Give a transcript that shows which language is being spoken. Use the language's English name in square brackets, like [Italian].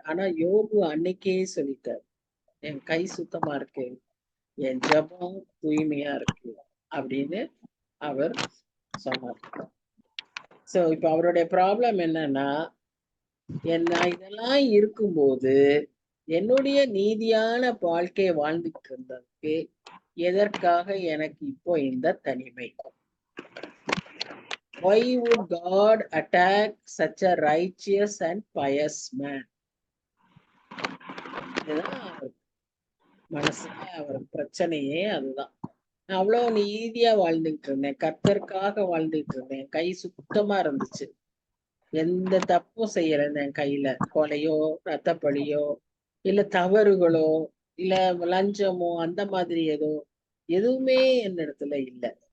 [Tamil] ஆனா யோபு அன்னைக்கே சொல்லிட்டார், என் கை சுத்தமா இருக்கு, என் ஜெபம் தூய்மையா இருக்கு அப்படின்னு அவர் சொன்னார். சோ இப்ப அவருடைய ப்ராப்ளம் என்னன்னா, என்ன இதெல்லாம் இருக்கும்போது என்னுடைய நீதியான வாழ்க்கையை வாழ்ந்துட்டு இருந்ததுக்கு எதற்காக எனக்கு இப்போ இந்த தனிமை? [English] Why would God attack such a righteous and pious man? [Tamil] இதுதான் அவர் மனசுல அவர் பிரச்சனையே. அதுதான், நான் அவ்வளவு நீதியா வாழ்ந்துட்டு இருந்தேன், கர்த்தருக்காக வாழ்ந்துட்டு இருந்தேன், கை சுத்தமா இருந்துச்சு, எந்த தப்பும் செய்யல, என் கையில கொலையோ ரத்தப்பழியோ இல்ல தவறுகளோ இல்ல லஞ்சமோ அந்த மாதிரி எதுவுமே என்னிடத்துல இல்லை.